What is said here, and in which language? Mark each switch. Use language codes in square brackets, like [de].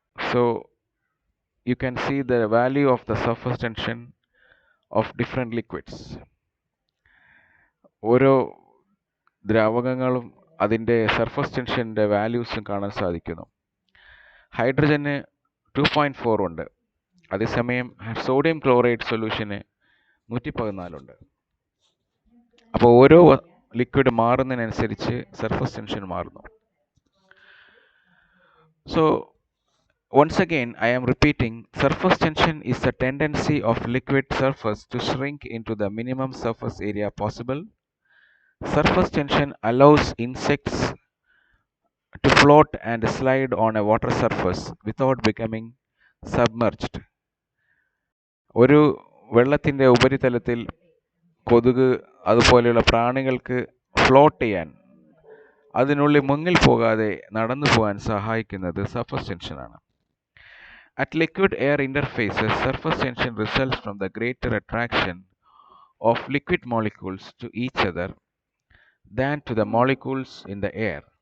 [en] So you can see the value of the surface tension of different liquids. [ml] ഓരോ ദ്രാവകങ്ങളും അതിൻ്റെ surface ടെൻഷൻ്റെ വാല്യൂസും കാണാൻ സാധിക്കുന്നു. ഹൈഡ്രജന് 2.4 ഉണ്ട്, അതേസമയം സോഡിയം ക്ലോറൈഡ് സൊല്യൂഷന് 114 ഉണ്ട്. അപ്പോൾ ഓരോ ലിക്വിഡ് മാറുന്നതിനനുസരിച്ച് സർഫസ് ടെൻഷൻ മാറുന്നു. [en] So once again I am repeating, surface tension is the tendency of liquid surface to shrink into the minimum surface area possible. Surface tension allows insects to float and slide on a water surface without becoming submerged. [ml] ഒരു വെള്ളത്തിൻ്റെ ഉപരിതലത്തിൽ കൊതുക് അതുപോലെയുള്ള പ്രാണികൾക്ക് float ചെയ്യാൻ, അതിനുള്ളിൽ മുങ്ങിൽ പോകാതെ നടന്നു പോകാൻ സഹായിക്കുന്നത് സർഫസ് ടെൻഷനാണ്. [en] At liquid-air interfaces, surface tension results from the greater attraction of liquid molecules to each other than to the molecules in the air.